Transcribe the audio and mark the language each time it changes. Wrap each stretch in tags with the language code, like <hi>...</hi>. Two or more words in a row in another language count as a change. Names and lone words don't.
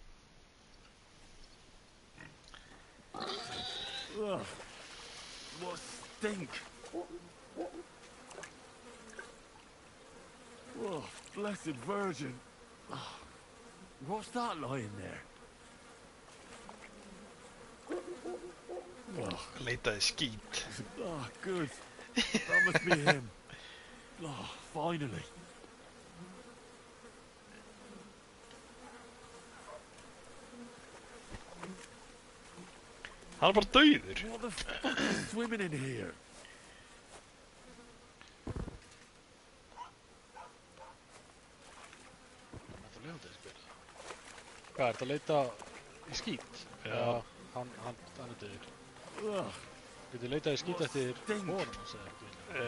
<en>Ugh. What stink! Oh, blessed Virgin! Oh, what's that lying there? Oh.</en> <is>Leita skít.</is> <en>Oh, good. That must be him. Oh, finally.</en> <is>Hann bara dauður.</is> <en>What the fuck is swimming in here?</en> <is>Hvað er þetta að leita í skít? Já, hann er döður. Getur leitað í skít eftir honum, segir</is>